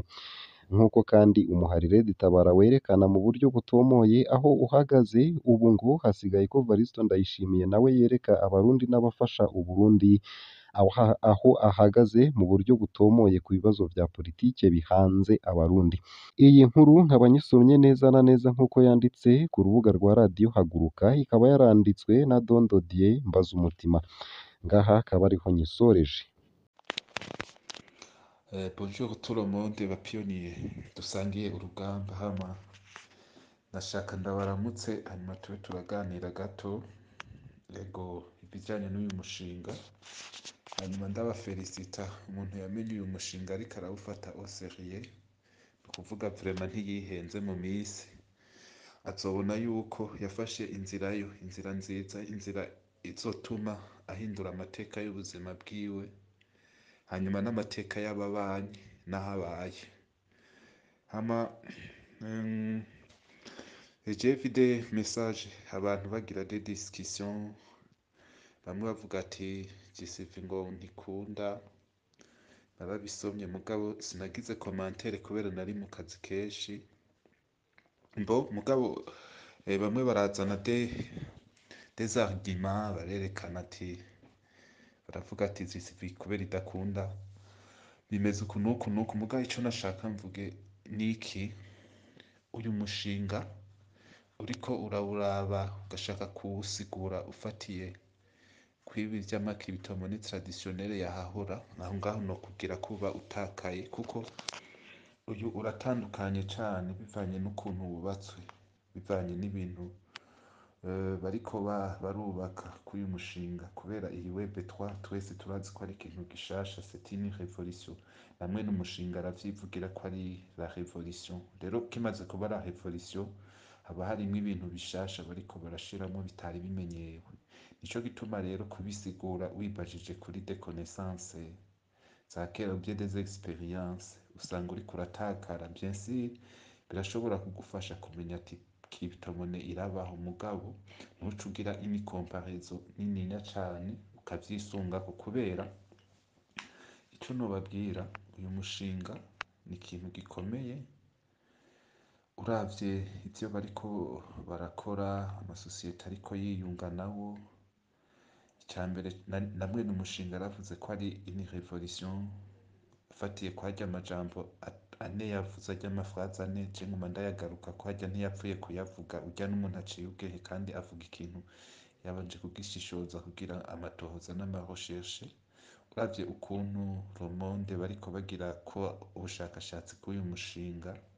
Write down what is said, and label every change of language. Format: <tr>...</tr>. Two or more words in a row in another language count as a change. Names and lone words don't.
<rn>Nk'uko kandi umuhari Tabara werekana mu buryo butomoye aho uhagaze, ubu ngo hasigaye ko Varisito Ndayishimiye nawe yereka abarundi n'abafasha Uburundi aho ahagaze mu buryo butomoye ku bibazo vya politike bihanze Abarundi. Iyi nkuru nkaba nyisomye neza na neza nk'uko yanditse ku rubuga rwa radiyo Haguruka, ikaba yaranditswe na Don Dodier Mbazumutima. Ngaha akaba ariho nyisoreje.</rn> <fr>Bonjour tout le monde</fr> <rn>bapiyoniye dusangiye urugamba hama nashaka ndabaramutse hanyuma tube turaganira gato yego ibijyanye n'uyu mushinga hanyuma ndabafelicita umuntu yamenye uyu mushinga ariko arawufata</rn> <fr>au sérieux</fr> <rn>ni ukuvuga vraiment ntiyihenze mu minsi azobona yuko yafashe inzira nziza inzira izotuma ahindura amateka y'ubuzima bwiwe hanyuma n'amateka y'ababanyi n'ahabaye hama</rn> <fr>j'ai vu des messages</fr> <rn>abantu bagira</rn> <fr>des discussions</fr> <rn>bamwe bavuga ati gisivi ngo ntikunda narabisomye mugabo sinagize commentaire kubera nari mu kazi kenshi mugabo bamwe barazana</rn> <fr>des arguments</fr> <rn>barerekana ati baravuga ati gisivi kubera idakunda bimeze uku nuku mugabo icyo nashaka mvuge niki uyu mushinga uriko urawuraba ugashaka kuwusigura ufatiye kwibi by'amakirito</rn> <fr>monnaie traditionnelle</fr> <rn>yahahora aho ngaho no kugira kuba utakaye kuko uyu uratandukanye cyane bivanye n'ukuntu wubatswe bivanye n'ibintu bariko barubaka kuri uyu mushinga kubera iyi web3 twese turazi ko ari ikintu gishasha</rn> <fr>c'est une révolution</fr> <rn>namwe n'umushinga aravyivugira ko ari</rn> <fr>la révolution</fr> <rn>rero kimaze kuba</rn> <fr>la révolution</fr> <rn>haba harimo ibintu bishasha bariko barashiramo bitari bimenyewe nico gituma rero kubisigura wibajije kuri</rn> <fr>des connaissances</fr> <rn>za kera bye</rn> <fr>des expériences</fr> <rn>usanga uriko uratakara</rn> <fr>bien sûr</fr> <rn>birashobora kugufasha kumenya ati cryptomone irabaho mugabo ntuce ugira ini comparaison nininya cane ukavyisungako kubera ico nobabwira uyu mushinga ni ikintu gikomeye uravye ivyo bariko barakora amasosiyete ariko yiyunga nawo icyambere namwe n'umushinga aravuze ko ari</rn> <fr>une révolution</fr> <rn>afatiye kwa harya amajambo ane yavuze ajya amafraze ane je nguma ndayagaruka ko harya ntiyapfuye kuyavuga urya n'umuntu aciye ubwehe kandi avuga ikintu yabanje kugishishoza kugira amatohoza n'amarecherche uravye ukuntu Le Monde bariko bagira ko ubushakashatsi k'uyu mushinga</rn>